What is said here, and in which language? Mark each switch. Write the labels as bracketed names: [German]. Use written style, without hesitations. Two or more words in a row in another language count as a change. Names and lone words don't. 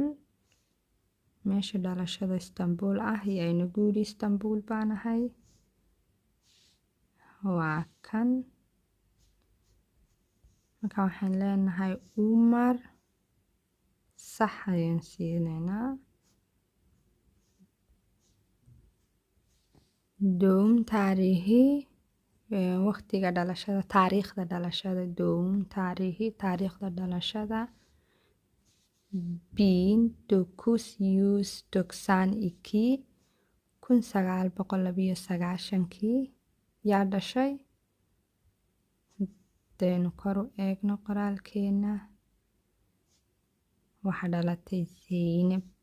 [Somali] Meesha dhalashada Istanbul ah yaa inagu yidhi Istanbul baan ahay. Wakan. Marka waxaan leenahay Umar. Sax ayaan siinaynaa. [Turkish] Doğum tarihi [Somali] waqtiga dhalashada, taariikhda dhalashada. [Turkish] Doğum tarihi, [Somali] taariikhda dhalashada 1992 1992 yaa dhashay. Haddaynu kor u eegno qoraalkeena waxa dhalatay Zeynep.